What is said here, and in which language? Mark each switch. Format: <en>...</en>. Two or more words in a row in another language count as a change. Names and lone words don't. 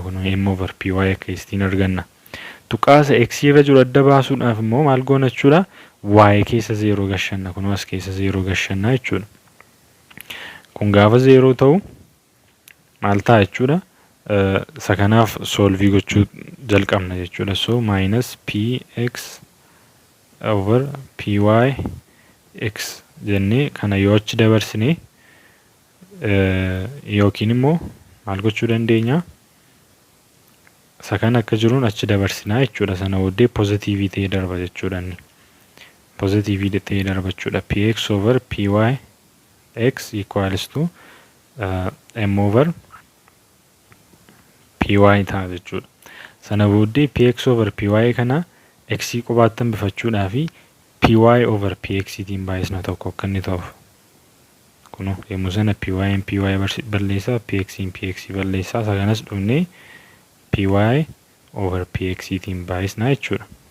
<om>Kun</om> <en>m over py</en> <om>akka istiin arganna. Tuqaasa x irra jiru adda baasuudhaaf immoo maal goona jechuudha. Y keessa 0 gashanna. Kun as keessa 0 gashanna jechuudha. Kun gaafa 0 ta'u maal ta'a jechuudha. Isa kanaaf solve gochuu jalqabna jechuudha.</om> <en>So minus px over py x</en> <om>jennee kana yoo achi dabarsine yookiin immoo maal gochuu dandeenya. Isa kana akka jiruun achi dabarsinaa jechuudha. Sana booddee positive ta'ee darba jechuudha. Positive ta'ee darba jechuudha.</om> <en>Px over py x equals to m over py</en> <om>ta'a jechuudha. Sana booddee</om> <en>px over py</en> <om>kana x qobaattan bifachuudhaaf</om> <en>py over px</en> <om>tiin baay'isna tokko akka inni ta'uuf. Kun yommuu sana py balleessaa px balleessaa isa kanas dhufnee</om> <en>py over px</en> <om>tiin baay'isna jechuudha.</om>